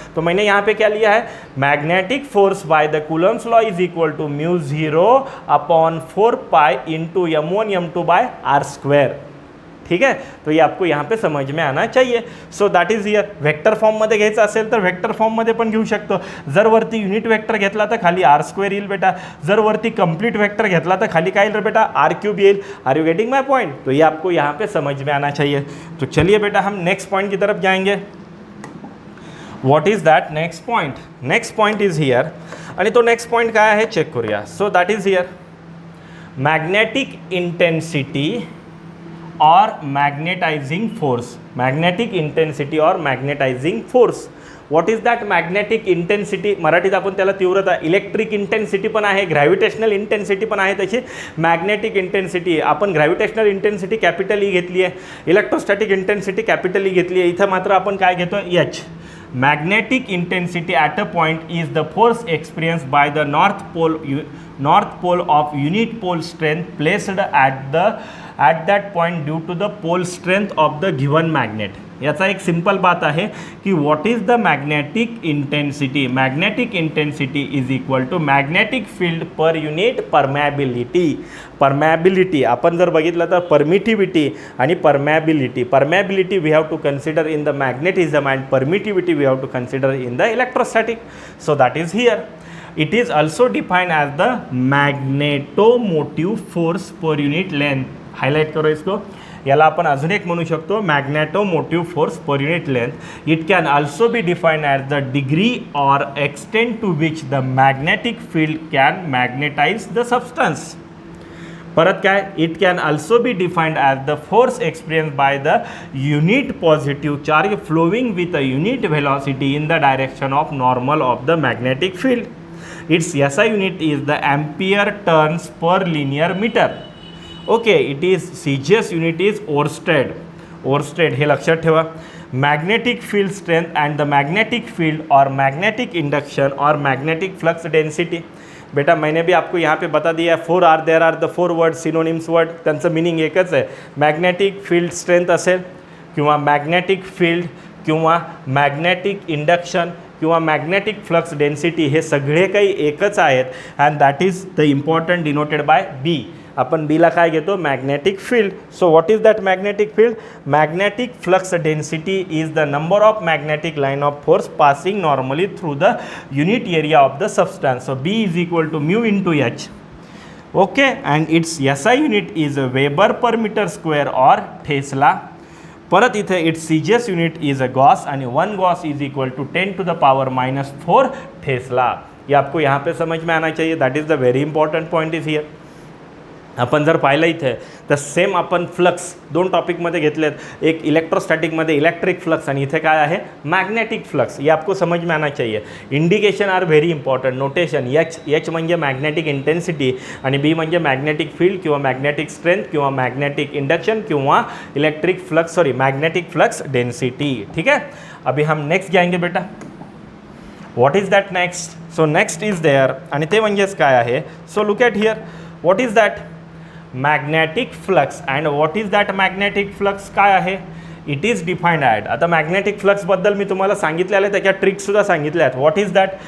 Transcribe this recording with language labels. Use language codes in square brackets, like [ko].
[hi] तो मैंने यहाँ पे क्या लिया है, [en] Magnetic force by the Coulomb's law is equal to μ0/4π into m1m2/r²। [hi] ठीक है, तो ये आपको यहाँ पे समझ में आना चाहिए। [en] so that is here [mr] vector फॉर्ममध्ये घ्यायचं असेल तर वेक्टर फॉर्ममध्ये पण घेऊ शकतो। जर वरती युनिट वेक्टर घेतला तर खाली r² येईल बेटा, जर वरती कंप्लीट वेक्टर घेतला तर खाली काय येईल बेटा r³ येईल। [en] Are you getting my point? [hi] तो ये आपको यहाँ पे समझ में आना चाहिए। तो चलिए बेटा हम नेक्स्ट पॉइंट की तरफ जाएंगे। [en] What is that next point? Next point is here [mr] आणि तो नेक्स्ट पॉइंट काय आहे चेक करूया। [en] So that is here magnetic intensity और magnetising force, magnetic intensity और magnetising force. What is that magnetic intensity? [mr] मराठीत आपण त्याला तीव्रता, इलेक्ट्रिक इंटेन्सिटी पण आहे, ग्रॅव्हिटेशनल इंटेन्सिटी पण आहे त्याची, मॅग्नेटिक इंटेन्सिटी। आपण ग्रॅव्हिटेशनल इंटेन्सिटी कॅपिटल ई घेतली आहे, इलेक्ट्रोस्टॅटिक इंटेन्सिटी कॅपिटल ई घेतली आहे, इथं मात्र आपण काय घेतो H. [en] Magnetic intensity at a point is the force experience by the north pole of unit pole strength placed at that point due to the pole strength of the given magnet. [mr] याचा एक simple बात आहे की [en] What is the magnetic intensity? Magnetic intensity is equal to magnetic field per unit permeability. [mr] Permeability आपण जर बघितलं तर permittivity आणि permeability, [en] Permeability we have to consider in the magnetism and permittivity we have to consider in the electrostatic. So that is here. It is also defined as the magnetomotive force per unit length. [hi] Highlight करो इसको, [mr] याला आपण अजून एक म्हणू शकतो magnetomotive force per unit length. [en] It can also be defined as the degree और extent to which the magnetic field can magnetise the substance. [mr] परत काय, [en] It can also be defined as the force experience by the unit positive charge flowing with a unit velocity in the direction of normal of the magnetic field. Its SI unit is the ampere turns per linear metre. Okay, it is CGS unit is oersted. [mr] Oersted हे लक्षात ठेवा। [en] Magnetic field strength and the magnetic field और magnetic induction और magnetic flux density. [hi] बेटा मैंने भी आपको यहाँ पे बता दिया है, [en] there are the 4 word synonyms word, [mr] त्यांचं मिनिंग एकच आहे। मॅग्नेटिक फील्ड स्ट्रेंथ असेल किंवा मॅग्नेटिक फील्ड किंवा मॅग्नेटिक इंडक्शन किंवा मॅग्नेटिक फ्लक्स डेन्सिटी हे सगळे काही एकच आहेत [en] And that is the important denoted by B. [mr] आपण बीला काय घेतो magnetic field. [en] So what is that magnetic field? Magnetic flux density is the number of magnetic line of force passing normally through the unit area of the substance. So B is equal to mu into H. Okay, and its SI unit is weber per metre square और tesla. [mr] परत इथे [en] It's CGS unit is a gauss आणि 1 gauss is equal to 10⁻⁻⁴ tesla. [hi] ये आपको यहाँ पे समझ में आना चाहिए। [en] That is the very important point is here. [mr] आपण जर पाहिलं इथे तर सेम आपण फ्लक्स दोन टॉपिकमध्ये घेतलेत, एक इलेक्ट्रोस्टॅटिकमध्ये इलेक्ट्रिक फ्लक्स आणि इथे काय आहे मॅग्नेटिक फ्लक्स। [hi] ये आपको समझ में आना चाहिए। [en] Indication are very important. [mr] Notation H म्हणजे मॅग्नेटिक इंटेन्सिटी आणि बी म्हणजे मॅग्नेटिक फील्ड किंवा मॅग्नेटिक स्ट्रेंथ किंवा मॅग्नेटिक इंडक्शन किंवा मॅग्नेटिक फ्लक्स डेन्सिटी। [hi] ठीक है, अभी हम नेक्स्ट जाएंगे बेटा। [en] What is that next? So next is there [mr] आणि ते म्हणजेच काय आहे। [en] So look at here, what is that magnetic flux and what is that magnetic flux काय आहे? It is defined at. [mr] आता मॅग्नेटिक फ्लक्सबद्दल मी तुम्हाला सांगितलेलं आहे, त्याच्या ट्रिक्ससुद्धा सांगितल्या आहेत। [en] What is that?